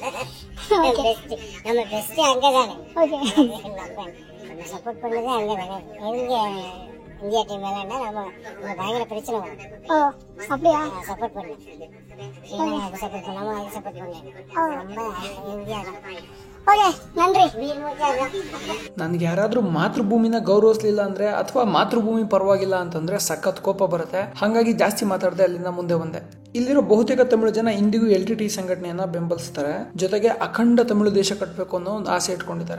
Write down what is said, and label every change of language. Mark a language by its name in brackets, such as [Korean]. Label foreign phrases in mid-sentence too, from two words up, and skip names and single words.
[Tamil] நம்ம பெஸ்ட் அங்கே தானே. ஓகே. நம்ம சப்போர்ட் பண்ணதே அங்கே தானே. இந்தியா டீம் விளையாண்டா நம்ம பயங்கர பிரச்சனை வரும். ஓ அப்படியா? சப்போர்ட் பண்ணு. சப்போர்ட் பண்ணாம அது சப்போர்ட் பண்ணு. ரொம்ப இந்தியா தான். ಓಕೆ ನನ್ರಿ. [Kannada] ನನ್ಗೆ ಯಾರಾದ್ರೂ ಮಾತೃಭೂಮಿನ ಗೌರವಿಸ್ಲಿಲ್ಲ ಅಂದ್ರೆ ಅಥವಾ ಮಾತೃಭೂಮಿ ಪರವಾಗಿಲ್ಲ ಅಂತಂದ್ರೆ ಸಖತ್ ಕೋಪ ಬರುತ್ತೆ. ಹಾಗಾಗಿ ಜಾಸ್ತಿ ಮಾತಾಡದೆ ಅಲ್ಲಿಂದ ಮುಂದೆ ಬಂದೆ. ಇಲ್ಲಿರೋ ಬಹುತೇಕ ತಮಿಳು ಜನ ಇಂದಿಗೂ LTT ಸಂಘಟನೆಯನ್ನ ಬೆಂಬಲಿಸ್ತಾರೆ. ಜೊತೆಗೆ ಅಖಂಡ ತಮಿಳು ದೇಶ ಕಟ್ಟಬೇಕು ಅನ್ನೋ ಒಂದು ಆಸೆ ಇಟ್ಕೊಂಡಿದ್ದಾರೆ.